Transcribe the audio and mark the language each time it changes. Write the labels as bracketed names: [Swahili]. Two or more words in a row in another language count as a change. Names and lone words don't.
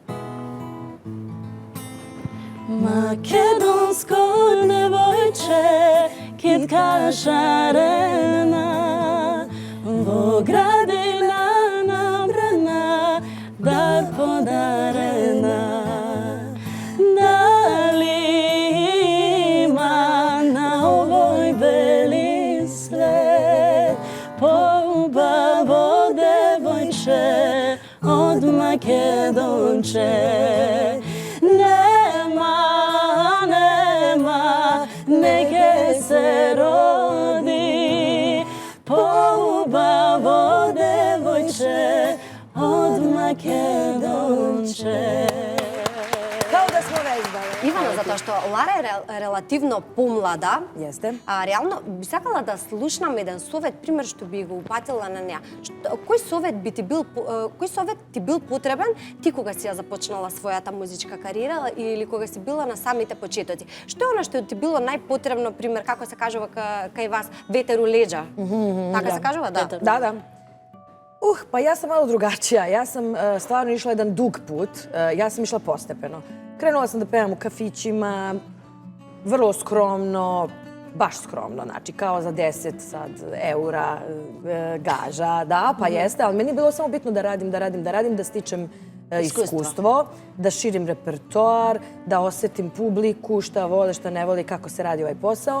[Macedonian] Македонско девојче плитка шарена, во градина набрана, дар подарена. Дали има на овој бели свет поубаво девојче од Македонче? Нема, неќе се роди поубаво девојче од Македонче. [Serbian] Kao da smo vežbale. [Macedonian] Ивана, затоа што Лара е релативно помлада, [Serbian] Jeste. [Macedonian] реално би сакала да слушнам еден совет, пример што би го упатила на неа. Кој совет ти бил потребен ти кога си ја започнала својата музичка кариера или кога си била на самите почетоци? Што е она што ти било најпотребно, пример, како се кажува кај вас, [Serbian] ветер у леđa? [Macedonian] Така се кажува, да? [Serbian] Da. Pa ja sam malo drugačija. Ja sam stvarno išla jedan dug put. Ja sam išla postepeno. Krenula sam da pevam u kafićima, vrlo skromno, baš skromno, znači kao za 10 sad eura gaža, da, pa jeste, ali meni je bilo samo bitno da radim, da stičem iskustvo, da širim repertoar, da osetim publiku, šta vole, šta ne voli, kako se radi ovaj posao.